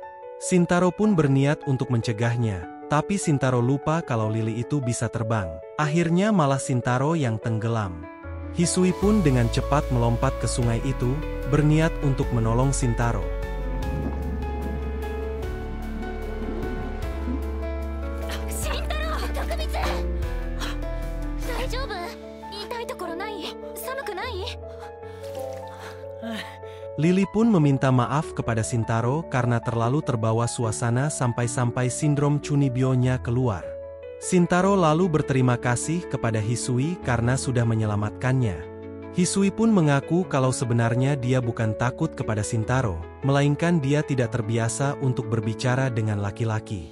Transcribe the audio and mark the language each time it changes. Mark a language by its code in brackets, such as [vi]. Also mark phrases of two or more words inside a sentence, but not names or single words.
[id] Shintaro pun berniat untuk mencegahnya, tapi Shintaro lupa kalau Lily itu bisa terbang. Akhirnya malah Shintaro yang tenggelam. Hisui pun dengan cepat melompat ke sungai itu, berniat untuk menolong Shintaro. [ja] Shintaro, Tokubitsu! Daijoubu? 痛いところない? 寒くない? [id] Lily pun meminta maaf kepada Shintaro karena terlalu terbawa suasana sampai-sampai sindrom Chunibyo-nya keluar. Shintaro lalu berterima kasih kepada Hisui karena sudah menyelamatkannya. Hisui pun mengaku kalau sebenarnya dia bukan takut kepada Shintaro, melainkan dia tidak terbiasa untuk berbicara dengan laki-laki.